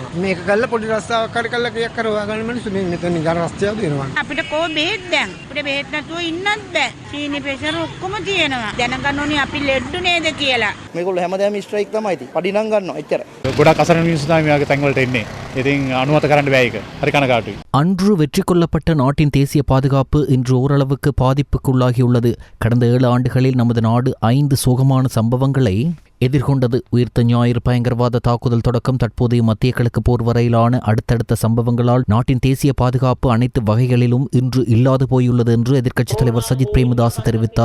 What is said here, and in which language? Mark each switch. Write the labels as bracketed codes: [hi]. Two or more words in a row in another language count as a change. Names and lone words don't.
[si] මේක කළා පොඩි රස්සාවක් හරි කළා කීයක් කරවා ගන්න මිනිස්සු මේ මෙතන ගන්න රස්තියාදු වෙනවා. අපිට කො බෙහෙත් දැන්. අපිට බෙහෙත් නැතුව ඉන්නත් බෑ. සීනි ප්‍රෙෂර් ඔක්කොම තියෙනවා. දැනගන්න ඕනේ අපි ලෙඩ්ඩු නේද කියලා. මේගොල්ලෝ හැමදාම ස්ට්‍රයික් තමයි ඉතින්. පඩි නම් ගන්නවා එච්චර. ගොඩක් අසරණ මිනිස්සු තමයි මේ වගේ තැන් වලට එන්නේ. ඉතින් අනුමත කරන්න බෑ ඒක. හරි කනගාටුයි. [ta] அன்று வெற்றி கொள்ளப்பட்ட நாட்டின் தேசிய பாதுகாப்பு இன்று ஓரளவுக்கு பாதிப்புக்குள்ளாகியுள்ளது. கடந்த 7 ஆண்டுகளில் நமது நாடு 5 சோகமான சம்பவங்களை எதிர்கொண்டது. உயிர்த்த ஞாயிறு பயங்கரவாத தாக்குதல் தொடக்கம் தற்போதைய மத்திய கிழக்கு போர் வரையிலான அடுத்தடுத்த சம்பவங்களால் நாட்டின் தேசிய பாதுகாப்பு அனைத்து வகைகளிலும் இன்று இல்லாது போயுள்ளது என்று எதிர்க்கட்சித் தலைவர் சஜித் பிரேமதாஸ் தெரிவித்தார்.